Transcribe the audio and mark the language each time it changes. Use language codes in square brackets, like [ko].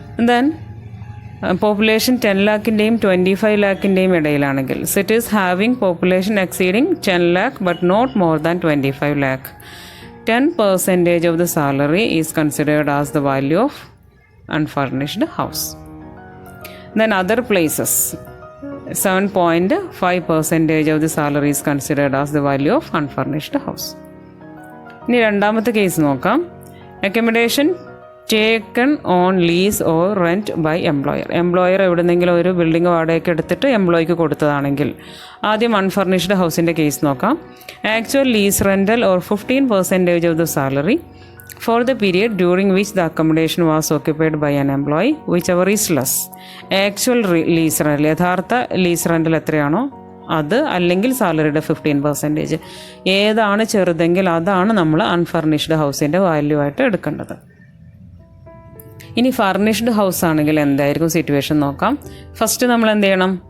[ml] Then population 10 lakhൻ്റെയും 25 lakhൻ്റെയും ഇടയിലാണെങ്കിൽ, [en] Cities having population exceeding 10 lakh but not more than 25 lakh, 10% of the salary is considered as the value of unfurnished house. Then other places 7.5% of the salary is considered as the value of unfurnished house. [ml] ഇനി രണ്ടാമത്തെ case നോക്കാം. [en] Accommodation taken on lease or rent by employer. [ml] Employer എവിടെന്നെങ്കിലും ഒരു building വാടകയ്ക്ക് എടുത്തിട്ട് എംപ്ലോയിക്ക് കൊടുത്തതാണെങ്കിൽ. ആദ്യം unfurnished ഹൗസിൻ്റെ case നോക്കാം. [en] Actual lease rental or 15% of the salary for the period during which the accommodation was occupied by an employee, whichever is less. [ml] Actual lease rental, യഥാർത്ഥ lease rental എത്രയാണോ അത്, അല്ലെങ്കിൽ സാലറിയുടെ 15%. ഏതാണ് ചെറുതെങ്കിൽ അതാണ് നമ്മൾ അൺഫർണിഷ്ഡ് ഹൗസിൻ്റെ വാല്യൂ ആയിട്ട് എടുക്കേണ്ടത്. ഇനി ഫർണിഷ്ഡ് ഹൗസ് ആണെങ്കിൽ എന്തായിരിക്കും സിറ്റുവേഷൻ നോക്കാം. ഫസ്റ്റ് നമ്മൾ എന്ത് ചെയ്യണം?